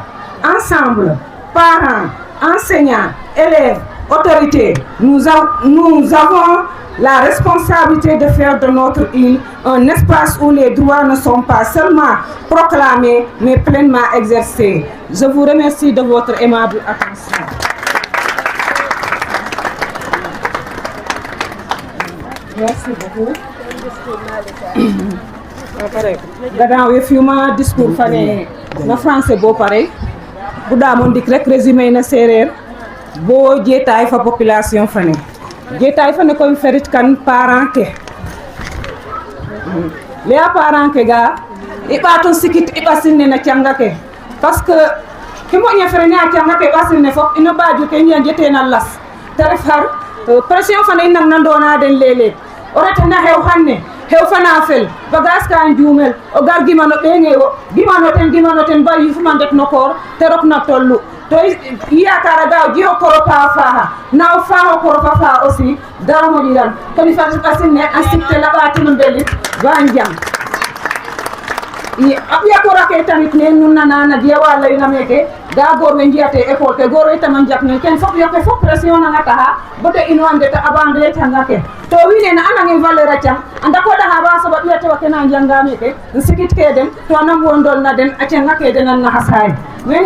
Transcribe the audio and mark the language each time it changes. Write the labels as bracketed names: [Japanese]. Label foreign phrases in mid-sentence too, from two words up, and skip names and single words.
[French] Ensemble, parents, enseignants, élèves, autorités, nous avons la responsabilité de faire de notre île un espace où les droits ne sont pas seulement proclamés, mais pleinement exercés. Je vous remercie de votre aimable attention. Merci beaucoup. [Wolof] Gadaaw yëf yu ma discours fane na français boo pare bu daamoon dik rek résumé na séeréer boo jeetaay fa population fane jeetaay fane koy ferit kan parent ke leya [Serer] parent ke ga i ɓaato sikit i ɓasin ne na canga ke parce que ke moƴna fere ne a canga ke ɓasin ne fop ino baaju ke i njeteena las te ref xar pression fane i nang na ndoona den léeg-léeg o retena xew xanne xew fana fel bagage ka njuumel o gar gimano ɓeenge wo gimano ten ba yufuma ndet no koor te rok na tollu to yakara ga o jiho koropa faaxa na o faaxo koropa faa aussi dara moƴiran koni fati ɓasin ne a sikte laɓatino mbelit ba njang a ɓiya kora ke tamit ne nun nana na jewa layna meke ga goor we njiyate école ke goor we tama njak ne ken fop yoke fop pression nanga taxa bote ino a ndeta abandone canga ke to wiin we na andange valeur a cang a ndakoɗaxa ba soɓa ɓiya tewa ke na njanga meke sikit ke den to anam wondol na den a canga ke den a naxasaay wene